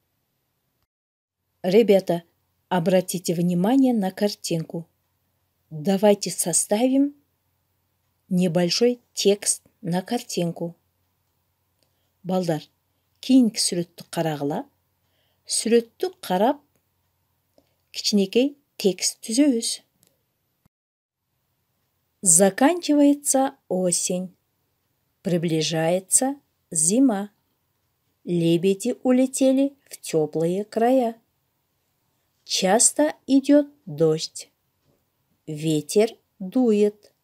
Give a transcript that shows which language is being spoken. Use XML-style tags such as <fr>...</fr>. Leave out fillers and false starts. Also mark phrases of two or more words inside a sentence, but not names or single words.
<ru>Ребята, обратите внимание на картинку. Давайте составим небольшой текст на картинку.</ru> <ky>Балдар, кийинки сүрөттү карагыла. Сүрөттү карап, кичинекей текст түзөбүз.</ky> <ru>Заканчивается осень. Приближается зима. Лебеди улетели в теплые края. Часто идет дождь. Ветер дует.</ru>